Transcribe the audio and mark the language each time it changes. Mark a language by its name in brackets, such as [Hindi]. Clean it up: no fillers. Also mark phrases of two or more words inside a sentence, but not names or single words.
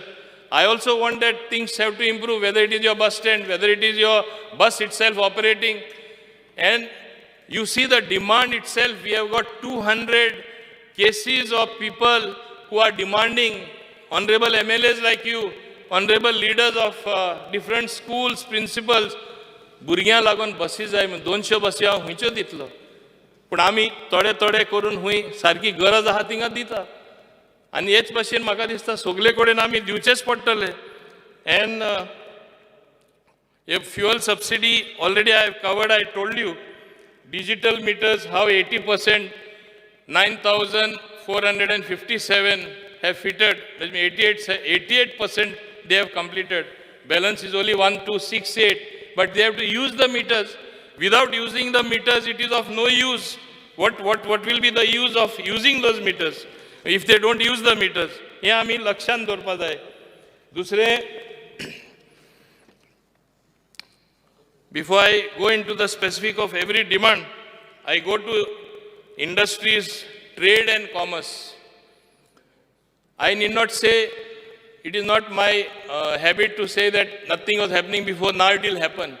[English] I also want that things have to improve, whether it is your bus stand, whether it is your bus itself operating. And you see the demand itself, we have got 200 cases of people who are demanding, honorable MLAs like you, honorable leaders of different schools, principals, [Konkani] भुरग्यां लागून बसी जाय 200 बसी हांव हुंयच्यो दितलो पूण आमी थोडे थोडे करून हुंय सारकी गरज आहा थिंगा दिता आनी हेच भशेन म्हाका दिसता सगळे कडेन आमी दिवचेच पडटले एंड [English] fuel subsidy already I have covered. I told you digital meters how 80%, 9,457 have fitted. That means 88% they have completed. Balance is only 1,268. But they have to use the meters. Without using the meters, it is of no use. What will be the use of using those meters if they don't use the meters? [Konkani] हे आमी लक्षांत दवरपा जाय. दुसरें, [English] before I go into the specific of every demand, I go to industries, trade and commerce. I need not say, it is not my habit to say that nothing was happening before, now it will happen.